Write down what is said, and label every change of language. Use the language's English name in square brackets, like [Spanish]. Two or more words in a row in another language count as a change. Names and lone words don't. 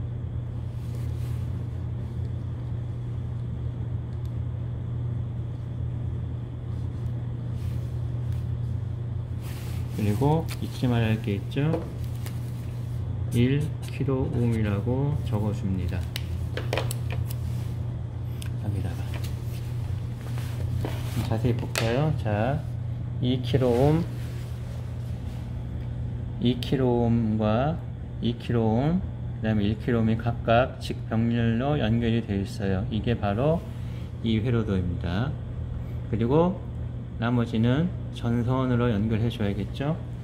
[Korean] 그리고 잊지 말아야 할 게 있죠. 1kΩ이라고 적어줍니다. 여기다가 자세히 볼까요? 자, 2kΩ, 2kΩ과 2kΩ, 그 다음에 1kΩ이 각각 직병렬로 연결이 되어 있어요. 이게 바로 이 회로도입니다. 그리고 나머지는 전선으로 연결해 줘야겠죠.